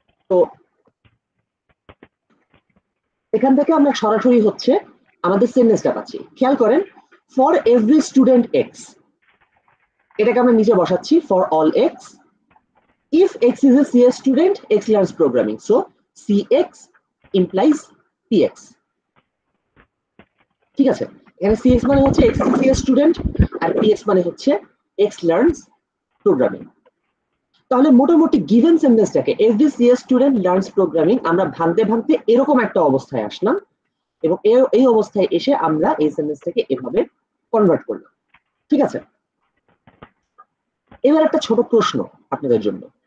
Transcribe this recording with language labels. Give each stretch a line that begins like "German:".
Bangla: তো এখান থেকে আমরা সরাসরি হচ্ছে আমাদের সেন্টেন্সটা পাচ্ছি। খেয়াল করেন,
English: for every student x,
Bangla: এটাকে আমরা নিচে বসাচ্ছি
English: For all x, if x is a CS student, x learns programming. So CX implies PX.
Bangla: ঠিক আছে, এখানে CX মানে হচ্ছে
English: x is a CS student
Bangla: আর PX মানে হচ্ছে
English: x learns programming।
Bangla: তাহলে মোটামুটি given সেন্টেন্সটাকে
English: every CS student learns programming
Bangla: আমরা ভাঙতে ভাঙতে এরকম একটা অবস্থায় আসলাম, এবং এই অবস্থায় এসে আমরা এই সেন্টেন্সটাকে এভাবে কনভার্ট করলাম। ঠিক আছে, এবার একটা ছোট প্রশ্ন আপনাদের জন্য।